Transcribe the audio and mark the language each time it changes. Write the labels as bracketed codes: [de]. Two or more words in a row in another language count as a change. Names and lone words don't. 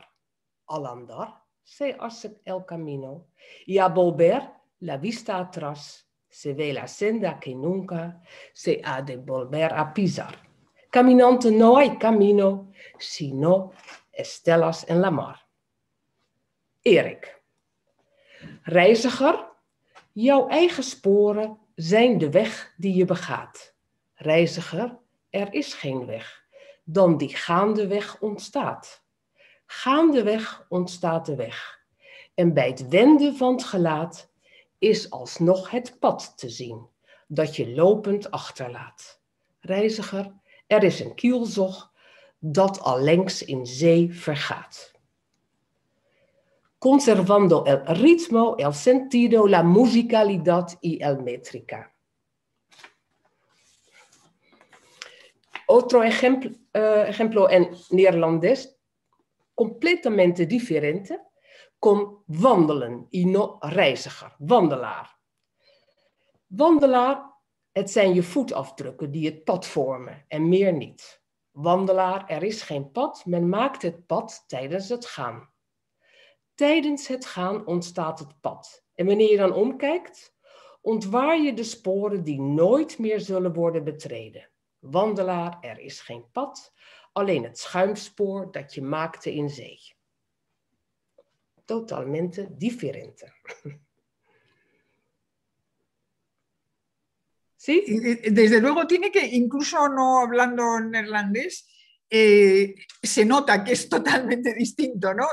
[es] Al andar se hace el camino y al volver la vista atrás se ve la senda que nunca se ha de volver a pisar. Caminante no hay camino, sino estelas en la mar. Erik. [nl] Reiziger, jouw eigen sporen zijn de weg die je begaat. Reiziger, er is geen weg dan die gaandeweg ontstaat. Gaandeweg ontstaat de weg. En bij het wenden van het gelaat is alsnog het pad te zien dat je lopend achterlaat. Reiziger, er is een kielzog dat allengs in zee vergaat. [es] Conservando el ritmo, el sentido, la musicalidad y el métrica. Otro ejemplo en neerlandés, completamente diferente, con wandelen y no [nl] reiziger, wandelaar. Wandelaar, het zijn je voetafdrukken die het pad vormen en meer niet. Wandelaar, er is geen pad, men maakt het pad tijdens het gaan. Tijdens het gaan ontstaat het pad. En wanneer je dan omkijkt, ontwaar je de sporen die nooit meer zullen worden betreden. Wandelaar, er is geen pad, alleen het schuimspoor dat je maakte in zee. [es] Totalmente diferente. ¿Sí? Desde luego tiene que, incluso no hablando neerlandés, se nota que es totalmente distinto, ¿no?